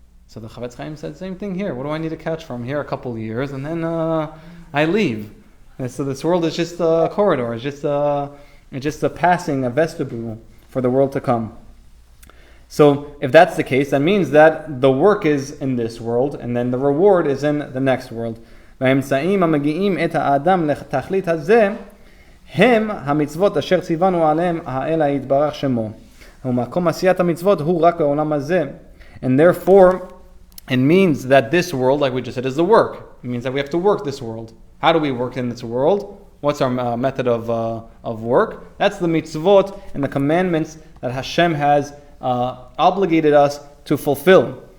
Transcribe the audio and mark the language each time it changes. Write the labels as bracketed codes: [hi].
[en] So the Chafetz Chaim said, "Same thing here. What do I need a couch for? I'm here a couple of years and then I leave." And so this world is just a corridor. It's just a passing, a vestibule for the world to come. So if that's the case, that means that the work is in this world, and then the reward is in the next world. [he] והאמצעים המגיעים את האדם לתכלית הזה הם המצוות אשר ציוונו עליהם האל יתברך שמו. ומקום עשיית המצוות הוא רק העולם הזה. [en] And therefore, it means that this world, like we just said, is the work. It means that we have to work this world. How do we work in this world? What's our method of work? That's the mitzvot and the commandments that Hashem has obligated us to fulfill.